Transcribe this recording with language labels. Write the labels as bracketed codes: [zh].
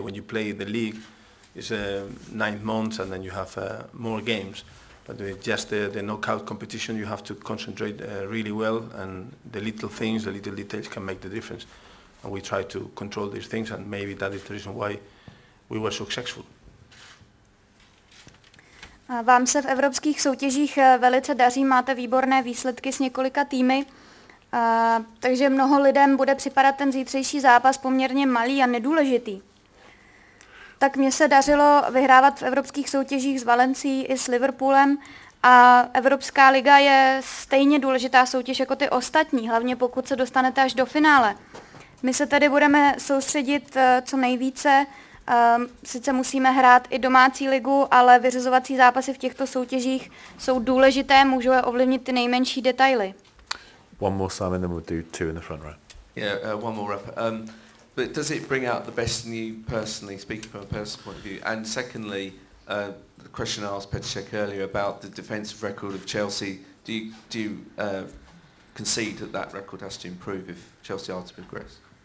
[en] When you play the league, it's 9 months and then you have more games. But with just the knockout competition, you have to concentrate really well, and the little things, the little details can make the difference. And we try to control these things, and maybe that is the reason why we were successful. [cs] Vám se v evropských soutěžích velice daří, máte výborné výsledky s několika týmy, takže mnoho lidem bude připadat ten zítřejší zápas poměrně malý a nedůležitý. Tak mně se dařilo vyhrávat v evropských soutěžích s Valencií i s Liverpoolem a Evropská liga je stejně důležitá soutěž jako ty ostatní, hlavně pokud se dostanete až do finále. My se tedy budeme soustředit co nejvíce, sice musíme hrát i domácí ligu, ale vyřazovací zápasy v těchto soutěžích jsou důležité, můžou je ovlivnit ty nejmenší detaily. [en] One more, Simon, then we'll do 2 in the front row. Yeah, one more, Rafa. But does it bring out the best in you personally, speaking from a personal point of view? And secondly, the question I asked Petr Cech earlier about the defensive record of Chelsea, do you concede that record has to improve if Chelsea are to progress?